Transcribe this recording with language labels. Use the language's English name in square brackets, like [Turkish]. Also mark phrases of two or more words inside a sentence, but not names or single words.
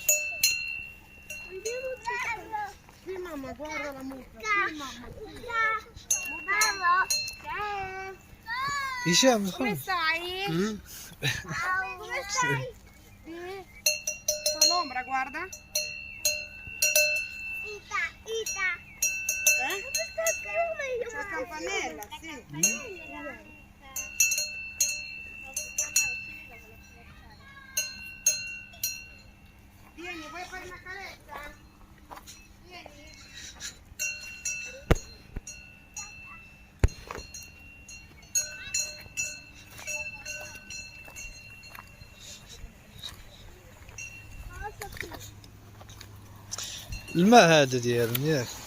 [Arabic] هشام [Italian] Come stai? Come stai? L'ombra, guarda. Ita. C'è la campanella, sì. Vieni, vuoi fare una carezza? Vieni. [Arabic] الماء هذا ديالهم ياك.